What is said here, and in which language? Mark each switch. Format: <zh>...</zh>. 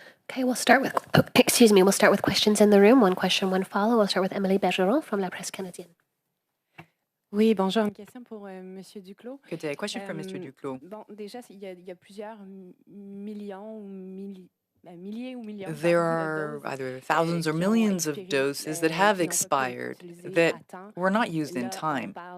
<en>Okay, we'll start with questions in the room. One question, one follow. We'll start with Emily Bergeron from La Presse Canadienne.</en> <fr>Oui, bonjour. Une question pour Monsieur Duclos.</fr> <en>Good day. Question for Mr. Duclos.</en> <fr>Bon, déjà, il y a plusieurs millions ou milliers ou millions.</fr> <en>There are either thousands or millions of doses that have expired that were not used in time.</en>